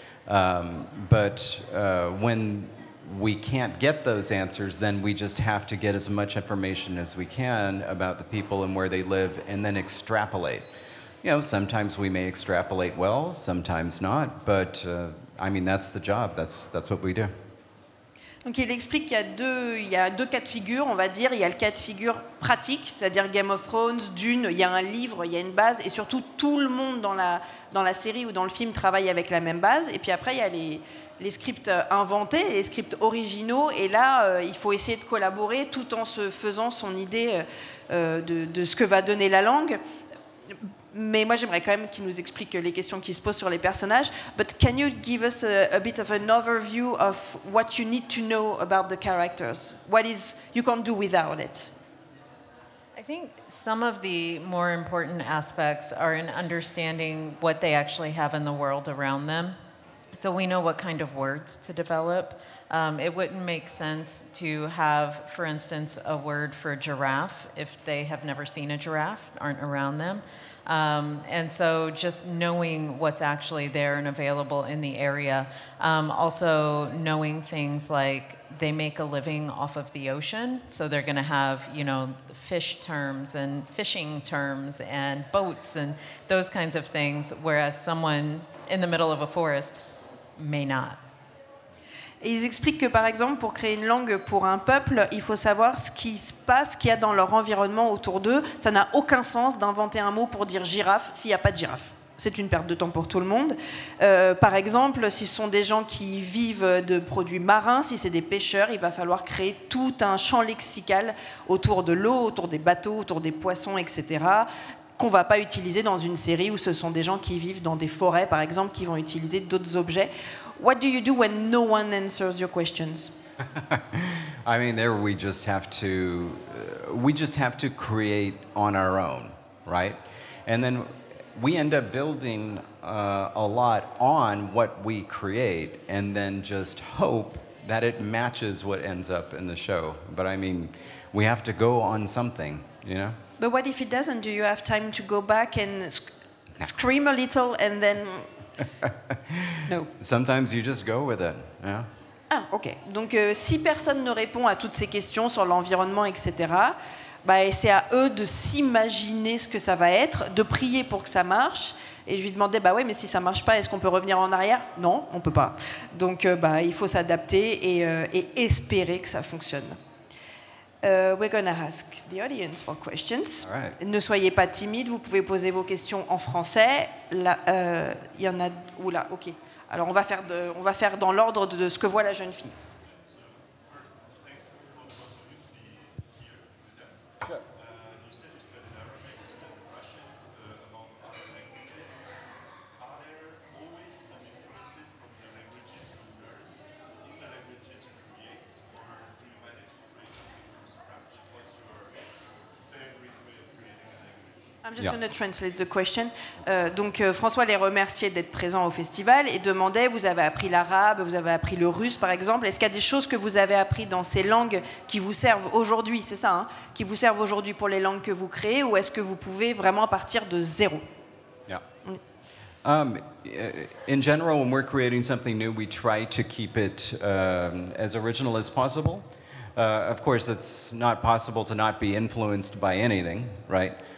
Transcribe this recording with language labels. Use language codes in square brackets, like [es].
[en] But when we can't get those answers, then we just have to get as much information as we can about the people and where they live, and then extrapolate. You know, sometimes we may extrapolate well, sometimes not, but I mean, that's the job, that's what we do. [fr] Donc il explique qu'il y a deux cas de figure, on va dire. Il y a le cas de figure pratique, c'est-à-dire Game of Thrones, Dune, il y a un livre, il y a une base, et surtout tout le monde dans la série ou dans le film travaille avec la même base. Et puis après, il y a les scripts inventés, les scripts originaux, et là, il faut essayer de collaborer tout en se faisant son idée de ce que va donner la langue. Mais moi, j'aimerais quand même qu'il nous explique les questions qui se posent sur les personnages. [en] But can you give us a bit of an overview of what you need to know about the characters? What is you can't do without it? I think some of the more important aspects are in understanding what they actually have in the world around them. So we know what kind of words to develop. It wouldn't make sense to have, for instance, a word for giraffe if they have never seen a giraffe, aren't around them. And so just knowing what's actually there and available in the area. Also knowing things like they make a living off of the ocean. So they're going to have, you know, fish terms and fishing terms and boats and those kinds of things, whereas someone in the middle of a forest may not. [fr] Et ils expliquent que, par exemple, pour créer une langue pour un peuple, il faut savoir ce qui se passe, ce qu'il y a dans leur environnement autour d'eux. Ça n'a aucun sens d'inventer un mot pour dire girafe s'il n'y a pas de girafe. C'est une perte de temps pour tout le monde. Par exemple, si ce sont des gens qui vivent de produits marins, si c'est des pêcheurs, il va falloir créer tout un champ lexical autour de l'eau, autour des bateaux, autour des poissons, etc., qu'on ne va pas utiliser dans une série où ce sont des gens qui vivent dans des forêts, par exemple, qui vont utiliser d'autres objets. [en] What do you do when no one answers your questions? I mean, there we just have to create on our own, right? And then we end up building a lot on what we create, and then just hope that it matches what ends up in the show. But I mean, we have to go on something, you know? But what if it doesn't? Do you have time to go back and scream a little and then... No. Sometimes you just go with it. Yeah. [fr] Ah, ok. Donc, si personne ne répond à toutes ces questions sur l'environnement, etc., c'est à eux de s'imaginer ce que ça va être, de prier pour que ça marche. Et je lui demandais, ouais, mais si ça marche pas, est-ce qu'on peut revenir en arrière? Non, on peut pas. Donc, il faut s'adapter et espérer que ça fonctionne. [en] We're going to ask the audience for questions. All right. [fr] Ne soyez pas timide, vous pouvez poser vos questions en français. Là, y en a... Oula, ok. Alors on va faire dans l'ordre de ce que voit la jeune fille. [en] I'm just going to translate the question. [fr] Donc François les remerciait d'être présent au festival et demandait, vous avez appris l'arabe, vous avez appris le russe par exemple, est-ce qu'il y a des choses que vous avez appris dans ces langues qui vous servent aujourd'hui, c'est ça, hein, qui vous servent aujourd'hui pour les langues que vous créez, ou est-ce que vous pouvez vraiment partir de zéro? [en] Yeah. In general, when we're creating something new, we try to keep it as original as possible. Of course, it's not possible to not be influenced by anything, right?